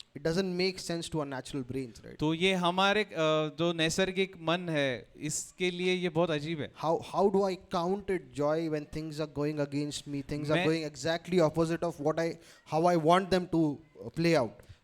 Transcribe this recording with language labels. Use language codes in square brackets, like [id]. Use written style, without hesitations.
[en] It doesn't make sense to our natural brains, right? [hi] तो ये हमारे जो नैसर्गिक मन है इसके लिए ये बहुत अजीब है. [en] How do I count it joy when things are going against me? Things are going exactly opposite of how I want them to play out.